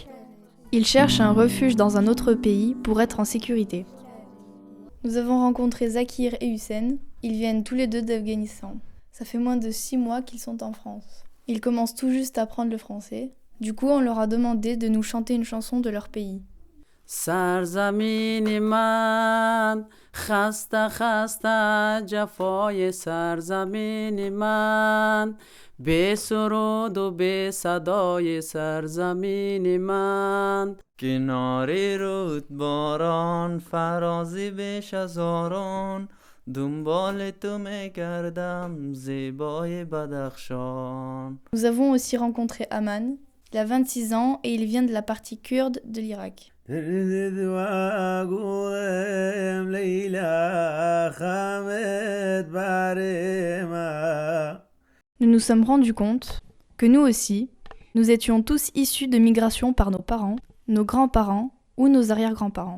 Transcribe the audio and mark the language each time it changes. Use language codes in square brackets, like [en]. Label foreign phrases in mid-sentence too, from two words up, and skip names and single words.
[fr] Ils cherchent un refuge dans un autre pays pour être en sécurité. Nous avons rencontré Zakir et Hussein. Ils viennent tous les deux d'Afghanistan. Ça fait moins de 6 mois qu'ils sont en France. Ils commencent tout juste à apprendre le français. Du coup, on leur a demandé de nous chanter une chanson de leur pays. [fa] سرزمین من خسته خسته جفای سرزمین من به سرود و به صدای سرزمین من کنار رودباران فرازی بیش از آران دنبال تو میگردم زیبای بدخشان. [fr] Nous avons aussi rencontré Aman. Il a 26 ans et il vient de la partie kurde de l'Irak. Nous nous sommes rendus compte que nous aussi, nous étions tous issus de migration par nos parents, nos grands-parents ou nos arrière-grands-parents.